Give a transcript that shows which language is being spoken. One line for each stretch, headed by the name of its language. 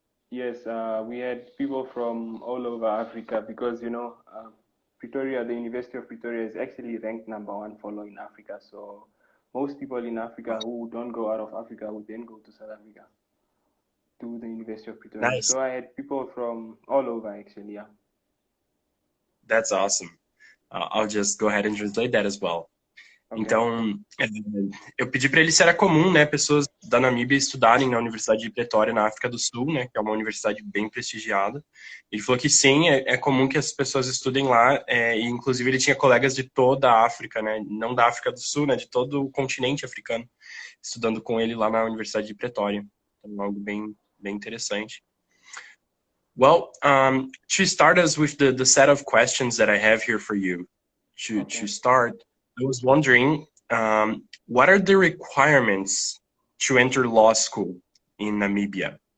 English: We had people from all over Africa because, Pretoria, the University of Pretoria is actually ranked #1 for law in Africa. So most people in Africa who don't go out of Africa would then go to South Africa, to the University of Pretoria. Nice. So I had people from all over, actually, yeah. That's awesome. I'll just go ahead and translate that as well. Okay.
Portuguese: Então, eu pedi para ele se era comum, né, pessoas da Namíbia estudarem na Universidade de Pretória, na África do Sul, né, que é uma universidade bem prestigiada. Ele falou que sim, é comum que as pessoas estudem lá, e inclusive ele tinha colegas de toda a África, né, não da África do Sul, né, de todo o continente africano, estudando com ele lá na Universidade de Pretória. Então, algo bem interessante.
English: Well, to start us with the set of questions that I have here for you, to start, I was wondering, what are the requirements to enter law school in Namibia?